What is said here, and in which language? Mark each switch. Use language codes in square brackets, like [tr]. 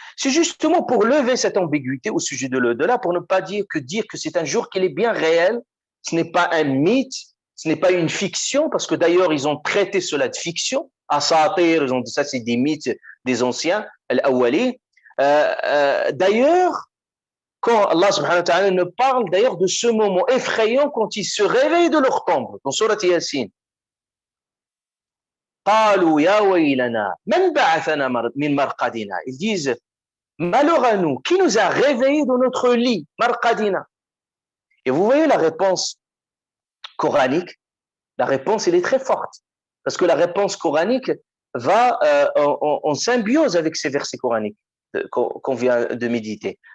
[fr] C'est justement pour lever cette ambiguïté au sujet de l'au-delà, pour ne pas dire que c'est un jour qui est bien réel, ce n'est pas un mythe, ce n'est pas une fiction, parce que d'ailleurs, ils ont traité cela de fiction. Asatir, ils ont dit ça, c'est des mythes des anciens, al-awwali. D'ailleurs, quand Allah subhanahu wa ta'ala ne parle d'ailleurs de ce moment effrayant quand ils se réveillent de leur tombe, dans Surat Yasin. [ar] قالوا يا ويلنا من بعثنا من مرقدنا. [fr] Ils disent malheur à nous, qui nous a réveillés de notre lit, marqadina. Et vous voyez la réponse coranique, la réponse elle est très forte parce que la réponse coranique va en symbiose avec ces versets coraniques qu'on vient de méditer.